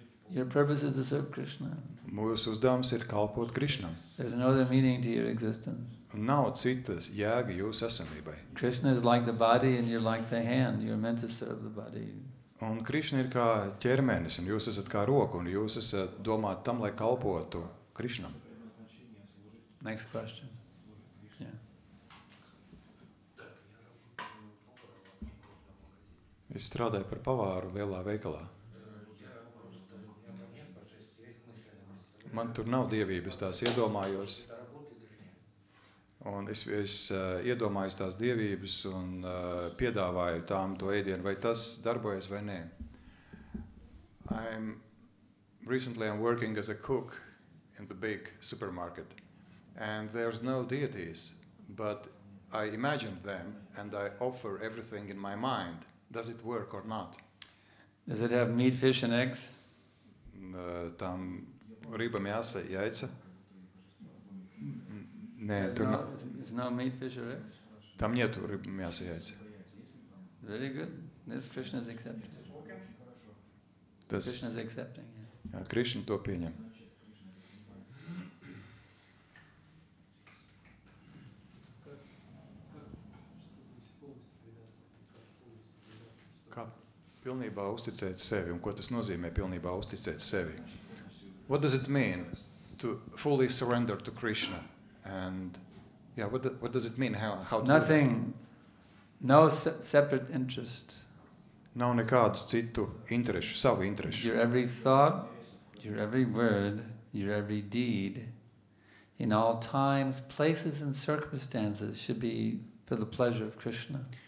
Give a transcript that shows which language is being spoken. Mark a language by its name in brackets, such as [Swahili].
[English] Your purpose is to serve Krishna. [Latvian] Mūsu uzdevums ir kalpot Krišnam. [English] There's no other meaning to your existence. [Latvian] Un nav citas jēga jūsu esamībai. [English] Krishna is like the body and you're like the hand. You're meant to serve the body. [Latvian] Un Krišna ir kā ķermenis, un jūs esat kā roka, un jūs esat domāti tam, lai kalpotu Krišnam. [English] Next question. Yeah. [Latvian] Es strādāju par pavāru lielā veikalā. Man tur nav dievības, tās iedomājos. Un es iedomājos tās dievības un piedāvāju tām to ēdienu, vai tas darbojas vai nē. [English] Recently I'm working as a cook in the big supermarket. And there's no deities, but I imagine them and I offer everything in my mind. Does it work or not? Does it have meat, fish, and eggs? Tam riba мясо, яйца. [Latvian] Nē, tur [English] There's no meat, fish, or eggs? Tam nietu riba мясо, яйца. Very good. This Krishna is accepting. [Latvian] Tas, [English] Krishna is accepting. Yeah. [Latvian] jā, Krišna to pieņem. Kā pilnībā uzticēt sevi un ko tas nozīmē pilnībā uzticēt sevi? [English] What does it mean to fully surrender to Krishna? And yeah, what does it mean? How to Nothing, no separate interest. [Latvian] Nav nekādu citu interešu, savu interešu. [English] Your every thought, your every word, your every deed, in all times, places and circumstances should be for the pleasure of Krishna.